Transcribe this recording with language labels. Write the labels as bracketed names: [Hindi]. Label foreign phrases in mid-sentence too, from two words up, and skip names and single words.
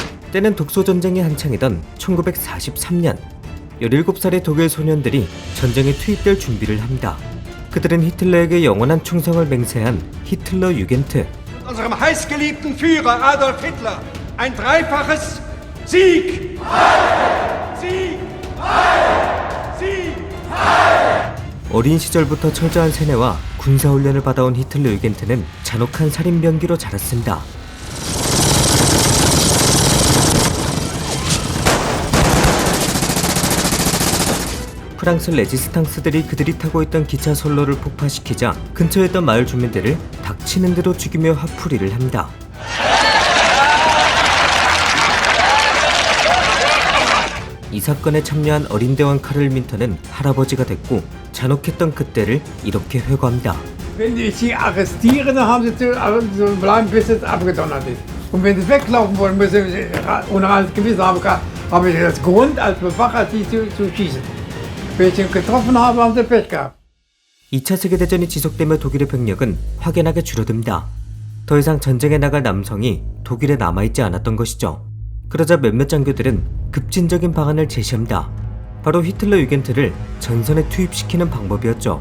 [Korean] 때는 독소전쟁이 한창이던 1943년 17살의 독일 소년들이 전쟁에 투입될 준비를 합니다. 그들은 히틀러에게 영원한 충성을 맹세한 히틀러 유겐트. [German] Unserem heißgeliebten Führer Adolf Hitler ein dreifaches Sieg! Sieg! Sieg! [Korean] 어린 시절부터 철저한 세뇌와 군사훈련을 받아온 히틀러 유겐트는 잔혹한 살인병기로 자랐습니다. 프랑스 레지스탕스들이 그들이 타고 있던 기차 선로를 폭파시키자 근처에 있던 마을 주민들을 닥치는 대로 죽이며 화풀이를 합니다. 이 사건에 참여한 어린 대원 카를 민터는 할아버지가 됐고 잔혹했던 그때를 이렇게 회고합니다. [German] Wenn die sie arrestieren, dann haben sie zu bleiben, bis es abgedonnert ist. Und wenn sie weglaufen wollen, müssen sie ohne alles Gewissen haben, habe ich das Grund als Bewacher, sie zu schießen. Wenn ich ihn getroffen habe, haben sie Pech gehabt. [Korean] 2차 세계대전이 지속되며 독일의 병력은 확연하게 줄어듭니다. 더 이상 전쟁에 나갈 남성이 독일에 남아있지 않았던 것이죠. 그러자 몇몇 장교들은 급진적인 방안을 제시합니다. 바로 히틀러 유겐트를 전선에 투입시키는 방법이었죠.